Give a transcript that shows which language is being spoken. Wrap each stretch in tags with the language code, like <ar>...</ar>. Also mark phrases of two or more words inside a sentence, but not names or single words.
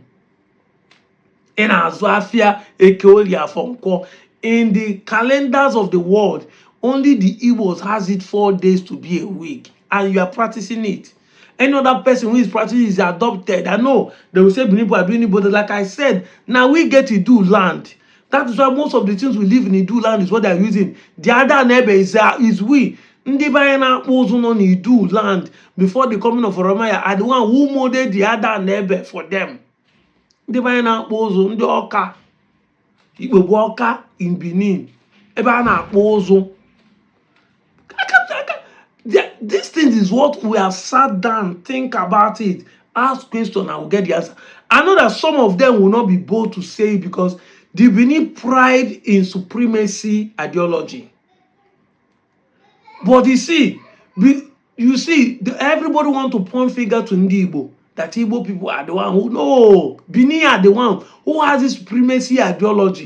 <en>In Azwafia, Ekeolia, Fonko, in the calendars of the world, only the Igbos has it 4 days to be a week, and you are practicing it. Any other person who is practicing is adopted. I know they will say Benin people are doing it, but like I said, now we get to do land. That is why most of the things we live in Idu land is what they are using. The other neighbor is we.</en> <ig>Ndị be anyị na-akpụ ụzụ nọ n'Idu land</ig> <en>before the coming of Oromaya are the one who molded the other neighbor for them.</en> <ig>Ndị be anyị na-akpụ ụzụ, ndị Ọka, Igbo bụ Ọka</ig> <en>in Benin.</en> <ig>Ebe a na-akpụ ụzụ.</ig> <en>This thing is what we have sat down, think about it, ask questions, and we'll get the answer. I know that some of them will not be bold to say it because they need pride in supremacy ideology. But you see, everybody want to point finger to</en> <ig>Ndigbo,</ig> <en>that Igbo people are the one who, no, Benin are the one who has this supremacy ideology.</en>